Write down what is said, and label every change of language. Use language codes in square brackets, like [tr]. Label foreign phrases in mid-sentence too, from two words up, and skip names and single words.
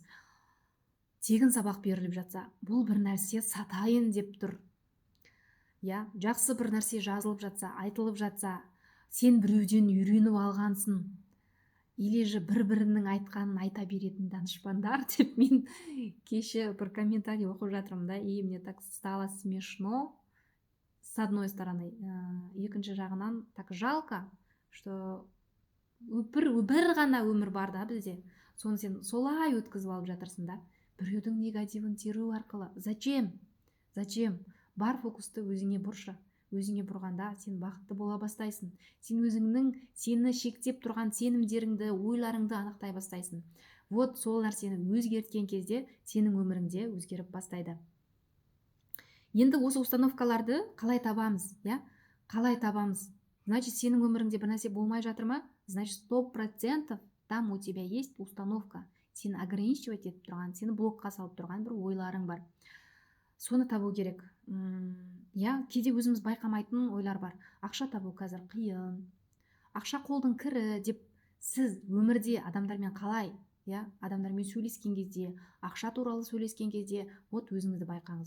[kk] Тегін сабақ беріліп жатса, бұл бір нәрсе сатайын деп тұр. Жақсы бір нәрсе жазылып жатса, айтылып жатса, сен біреуден үйреніп алғансың. [ru] Или же [kk] бір-бірінің айтқанын айта беретін данышпандар деп мен кеше бір комментарий оқып жатырмын, [ru] и мне так стало смешно с одной стороны. [kk] Екінші жағынан [ru] так жалко, что [kk] бір ғана өмір бар да бізде. Соны сен солай өткізіп алып жатырсың да. Біреудің негативін теру арқылы. [ru] Зачем? [kk] Бар фокусты өзіңе бұршы. Өзіңе бұрғанда сен бақытты бола бастайсың. Сен өзіңнің сені шектеп тұрған сенімдеріңді, ойларыңды анықтай бастайсың. Вот сол нәрсені өзгерткен кезде сенің өміріңде өзгеріп бастайды. Енді осы установкаларды қалай табамыз? Қалай табамыз? Значит, сенің өміріңде бір нәрсе болмай жатыр ма? [ru] Значит, 100% там у тебя есть установка. [kk] Сені ограничивать етіп тұрған, сені блокқа салып тұрған бір ойларың бар. Соны табу керек. Кейде өзіміз байқамайтын ойлар бар. Ақша табу қазір қиын. Ақша қолдың кірі деп сіз өмірде адамдармен қалай, адамдармен сөйлескен кезде, ақша туралы сөйлескен кезде, вот өзіңізді байқаңыз.